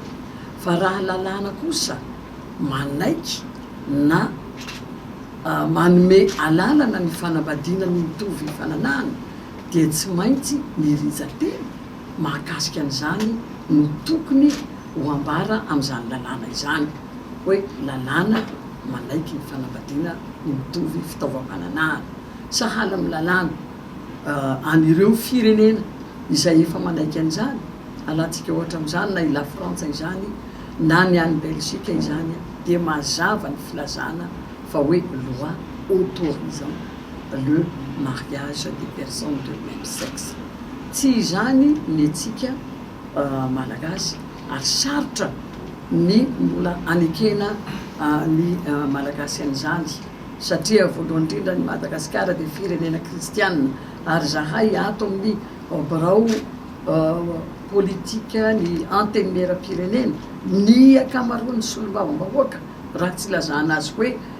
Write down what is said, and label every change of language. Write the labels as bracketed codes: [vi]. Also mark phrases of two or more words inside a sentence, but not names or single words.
[mg] Fa raha lalàna kosa manaiky na manome alalana ny fanambadiana ny mitovy fananahana dia tsy maintsy ny rijateny mahakasika an'izany no tokony ho ambara amin'izany lalàna izany hoe lalàna manaiky ny fanambadiana ny mitovy fitaovam-pananahana. Sahala amin'ny lalàna anireo firenena izay efa manaiky an'izany alantsika ohatra amin'izany na ila Frantsa izany na ny any Belzika izany dia mazava ny filazana fa hoe [fr] loi autorisant le mariage des personnes de même sexe. [mg] Tsy izany ny antsika malagasy ary sarotra ny mbola anekena ny malagasy an'izany satria voalohany indrindra ny Madagasikara dia firenena kristianina ary zahay ato amin'ny birao politika ny antenimiera-pirenena ny akamaroan'ny solombavam-bahoaka raha tsy lazana azy hoe